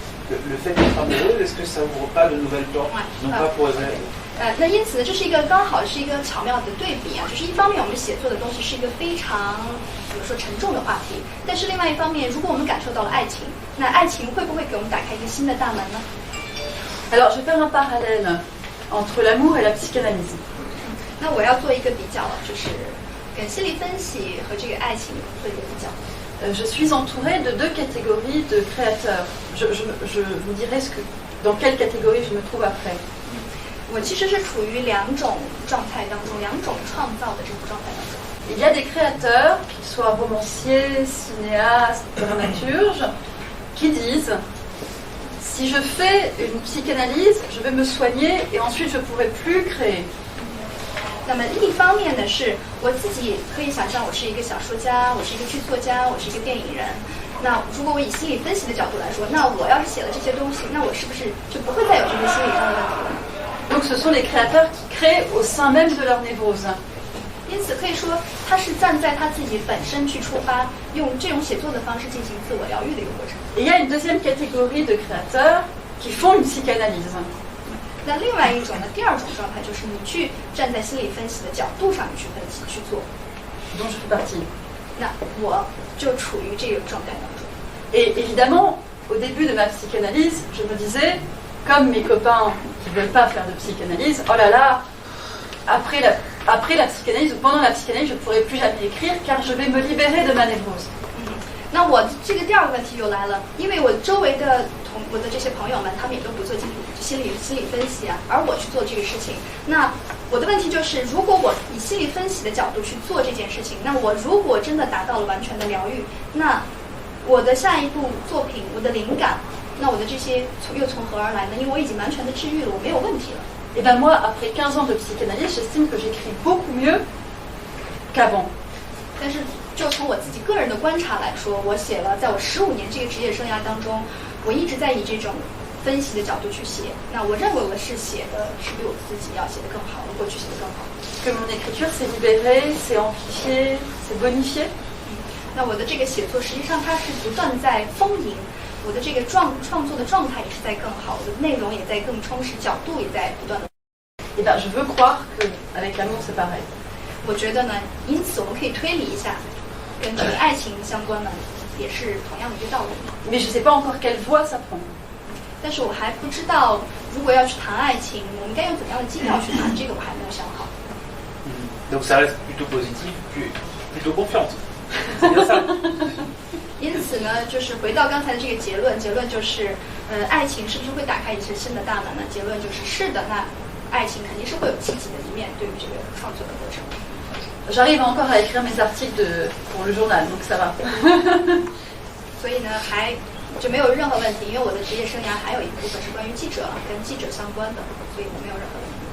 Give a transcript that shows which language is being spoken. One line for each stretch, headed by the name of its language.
French: Le fait d'être amoureux, est-ce que ça ouvre pas de nouvelles portes? Non pas pour
Chinese: 那因此呢，这是一个刚好是一个巧妙的对比啊，就是一方面我们写作的东西是一个非常怎么说沉重的话题，但是另外一方面，如果我们感受到了爱情，那爱情会不会给我们打开一个新的大门呢？
French: Alors je vais faire un parallèle entre l'amour et la psychanalyse.
Chinese: 那我要做一个比较，就是跟心理分析和这个爱情做一个比较。
French: Je suis entourée de 2 catégories de créateurs. Je vous dirai dans quelle catégorie je me trouve après.
Chinese: 我其实是处于2种状态当中，2种创造的这种状态当中。
French: Il y a des créateurs, qu'ils soient romanciers, cinéastes, dramaturges, qui disent si je fais une psychanalyse, je vais me soigner et ensuite je ne pourrai plus créer.
Chinese: 那么另一方面呢，是我自己可以想象，我是一个小说家，我是一个剧作家，我是一个电影人。那如果我以心理分析的角度来说，那我要是写了这些东西，那我是不是就不会再有这些心理上的问题了？
French: Donc ce sont les créateurs qui créent au sein même de leur névrose.
Chinese: 因此可以说，他是站在他自己本身去出发，用这种写作的方式进行自我疗愈的一个过程。
French: Et il y a une deuxième catégorie de créateurs qui font une psychanalyse.
Chinese: 那另外一种呢，第2种状态就是你去站在心理分析的角度上去分析去做。
French: dont je fais partie.
Chinese: 那我就处于这个状态当中。
French: Et évidemment, au début de ma psychanalyse, je me disais, comme mes copains qui ne veulent pas faire de psychanalyse, oh là là, après la psychanalyse ou pendant la psychanalyse, je ne pourrai plus jamais écrire car je vais me libérer de ma névrose.
Chinese: 那我这个第2个问题又来了，因为我周围的我的这些朋友们，他们也都不做心理分析啊，而我去做这个事情。那我的问题就是，如果我以心理分析的角度去做这件事情，那我如果真的达到了完全的疗愈，那我的下一部作品，我的灵感，那我的这些又从何而来呢？因为我已经完全的治愈了，我没有问题了。
French: Et bien moi, après 15 ans de psychanalyse, j'estime que j'écris beaucoup mieux qu'avant.
Chinese: 但是就从我自己个人的观察来说，我写了，在我15年这个职业生涯当中，我一直在以这种分析的角度去写。那我认为我是写的是比我自己要写的更好，过去写的更好。
French: Que mon écriture s'est libérée, s'est amplifiée, s'est bonifiée.
Chinese: 那我的这个写作实际上它是不断在丰盈，我的这个创作的状态也是在更好，我的内容也在更充实，角度也在不断的。
French: Et bien je veux croire qu'avec l'amour c'est pareil.
Chinese: 我觉得呢，因此我们可以推理一下，跟这个爱情相关呢，也是同样的一个道理。
French: Mais je ne sais pas encore quelle voie ça prend.
Chinese: 但是我还不知道，如果要去谈爱情，我们该用怎样的基调去谈，这个我还没有想好。
French: Donc ça reste plutôt positif, plutôt confiante. C'est bien ça.
Chinese: 因此呢，就是回到刚才的这个结论就是，爱情是不是会打开一些新的大门呢？结论就是是的，那爱情肯定是会有积极的一面，对于这个创作的过程。
French: J'arrive encore à écrire mes articles pour le journal, donc ça va.
Chinese: 所以呢，还就没有任何问题，因为我的职业生涯还有一部分是关于记者，跟记者相关的，所以我没有任何问题。